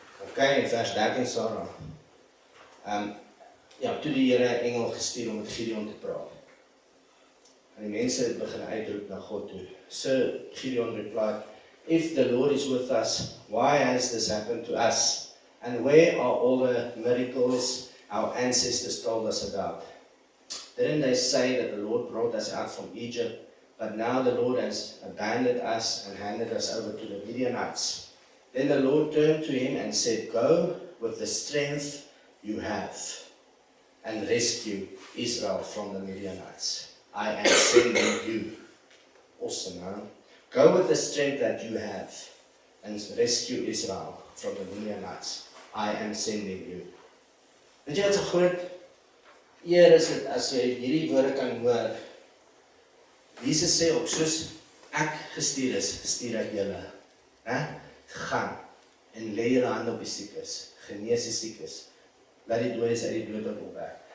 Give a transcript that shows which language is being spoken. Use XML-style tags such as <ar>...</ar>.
<af>Okay, in vers 13 staan toe die Here 'n engel gestuur om met Gideon te praat. En die mense het begin uitroep na God toe.</af> <en>So Gideon replied, "If the Lord is with us, why has this happened to us? And where are all the miracles our ancestors told us about? Didn't they say that the Lord brought us out from Egypt, but now the Lord has abandoned us and handed us over to the Midianites?" Then the Lord turned to him and said, "Go with the strength you have and rescue Israel from the Midianites. I am sending you. Awesome, huh? Go with the strength that you have and rescue Israel from the Midianites. I am sending you.</en> <af>Weet jy wat 'n groot eer is dit as jy hierdie woorde kan hoor? Jesus sê ook, soos ek gestuur is, stuur ek julle. Gaan en lê julle hande op die siekes, genees die siekes, laat die dooies uit die dood opwek.</af>